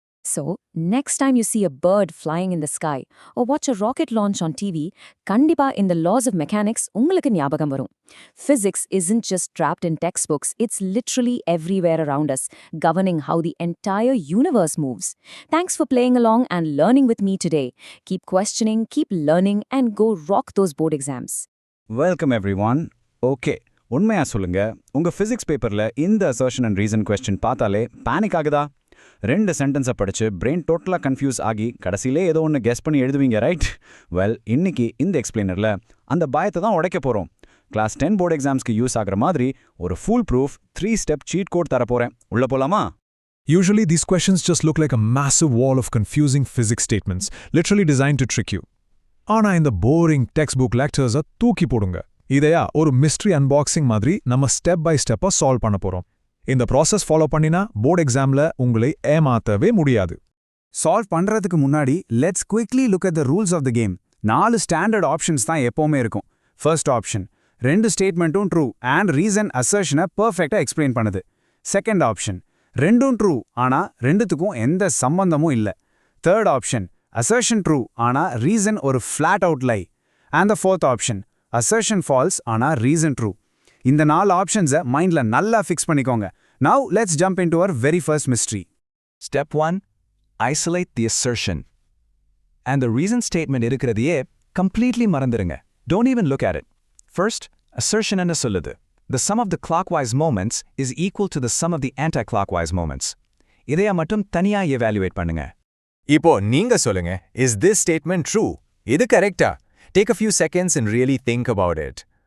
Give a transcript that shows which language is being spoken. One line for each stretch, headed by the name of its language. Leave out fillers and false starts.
English: So, next time you see a bird flying in the sky or watch a rocket launch on TV, kandipa in the laws of mechanics
Tamil: ungalukku nyabagam varum.
English: Physics isn't just trapped in textbooks, it's literally everywhere around us, governing how the entire universe moves. Thanks for playing along and learning with me today. Keep questioning, keep learning, and go rock those board exams. Welcome everyone.
Tamil: Okay, உண்மையா சொல்லுங்க, உங்க physics பேப்பர்ல இந்த assertion and reason question பார்த்தாலே panic ஆகுதா? 2 சென்டென்ஸை படிச்சு brain டோட்டலாக கன்ஃபியூஸ் ஆகி கடைசியிலே ஏதோ ஒன்று கெஸ் பண்ணி எழுதுவீங்க, ரைட்? வெல், இன்னைக்கு இந்த எக்ஸ்பிளைனரில் அந்த பயத்தை தான் உடைக்க போகிறோம். கிளாஸ் 10 போர்டு எக்ஸாம்ஸ்க்கு யூஸ் ஆகிற மாதிரி ஒரு full proof 3-step seat code தரப்போகிறேன். உள்ள போலாமா?
English: Usually, these questions just look like a massive wall of confusing physics statements, literally designed to trick you.
Tamil: ஆனா இந்த போரிங் டெக்ஸ்ட் புக் லெக்சர்ஸை தூக்கி போடுங்க. இதையா ஒரு மிஸ்ட்ரி அன்பாக்சிங் மாதிரி நம்ம ஸ்டெப் பை ஸ்டெப்பாக சால்வ் பண்ண போகிறோம். இந்த ப்ராசஸ் ஃபாலோ பண்ணினா போர்டு எக்ஸாமில் உங்களை ஏமாற்றவே முடியாது. சால்வ் பண்றதுக்கு முன்னாடி
English: Let's quickly look at the rules of the game.
Tamil: 4 standard options தான் எப்போவுமே இருக்கும். First option, 2 ஸ்டேட்மெண்ட்டும் true and reason அசர்ஷனை பர்ஃபெக்டாக எக்ஸ்பிளைன் பண்ணுது. செகண்ட் ஆப்ஷன், 2ம் ட்ரூ ஆனா 2த்துக்கும் எந்த சம்பந்தமும் இல்லை. தேர்ட் ஆப்ஷன், அசர்ஷன் ட்ரூ ஆனா ரீசன் ஒரு flat out lie. And the fourth option, assertion falls ஆனா ரீசன் ட்ரூ. இந்த 4 ஆப்ஷன்ஸை மைண்ட்ல நல்லா ஃபிக்ஸ் பண்ணிக்கோங்க.
English: Now let's jump into our very first mystery. Step 1. Isolate the assertion. And the reason statement இருக்கிறதையே completely மறந்துருங்க. Don't even look at it. First,
Tamil: assertion என்ன சொல்லுது?
English: The sum of the clockwise moments is equal to the sum of the anti-clockwise moments.
Tamil: இதையா மட்டும் தனியா evaluate பண்ணுங்க. இப்போ நீங்க சொல்லுங்க,
English: is this statement true?
Tamil: இது கரெக்டா?
English: Take a few seconds and really think about it.